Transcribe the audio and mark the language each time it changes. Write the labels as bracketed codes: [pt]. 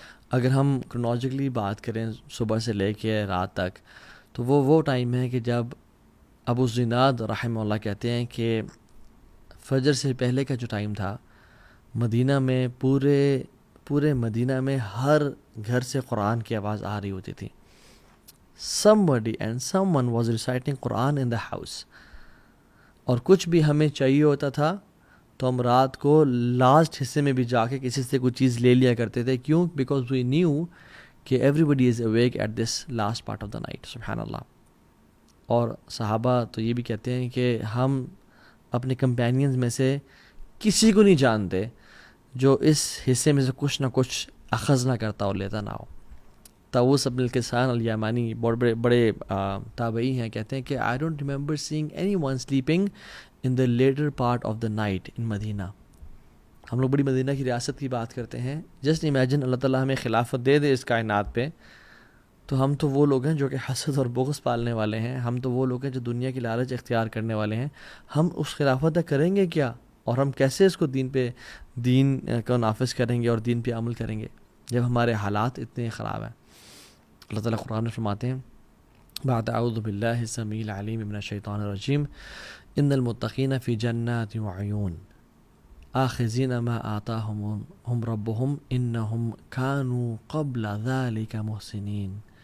[ur] اگر ہم کرونالوجیکلی بات کریں صبح سے لے کے رات تک، تو وہ ٹائم ہے کہ جب ابو زناد رحمہ اللہ کہتے ہیں کہ فجر سے پہلے کا جو ٹائم تھا، مدینہ میں پورے مدینہ میں ہر گھر سے قرآن کی آواز آ رہی ہوتی تھی. [en] somebody and someone was reciting Quran in the house. [ur] اور کچھ بھی ہمیں چاہیے ہوتا تھا تو ہم رات کو لاسٹ حصے میں بھی جا کے کسی سے کوئی چیز لے لیا کرتے تھے. [en] کیوں؟ Because we knew کہ everybody is awake at this last part of the night. [ar] سبحان اللہ. [ur] اور صحابہ تو یہ بھی کہتے ہیں کہ ہم اپنے کمپینینز میں سے کسی کو نہیں جانتے جو اس حصے میں سے کچھ نہ کچھ اخذ نہ کرتا اور لیتا نہ ہو. طاووس بن کیسان الیمانی بڑے تابعی ہیں، کہتے ہیں کہ [en] I don't remember seeing anyone sleeping in the later part of the night in Madinah. [ur] ہم لوگ بڑی مدینہ کی ریاست کی بات کرتے ہیں. [en] just imagine [ur] اللہ تعالیٰ ہمیں خلافت دے دے اس کائنات پہ، تو ہم تو وہ لوگ ہیں جو کہ حسد اور بغض پالنے والے ہیں. ہم تو وہ لوگ ہیں جو دنیا کی لالچ اختیار کرنے والے ہیں. ہم اس خلافت تک کریں گے کیا؟ اور ہم کیسے اس کو دین کو نافذ کریں گے اور دین پہ عمل کریں گے جب ہمارے حالات اتنے خراب ہیں؟ اللہ تعالیٰ قرآن میں فرماتے ہیں بعد [ar] اعوذ باللہ السمیع العلیم من الشیطان الرجیم ان المتقین فی جنات وعیون آخذین ما آتاہم ربہم انہم کانوا قبل ذلک محسنین.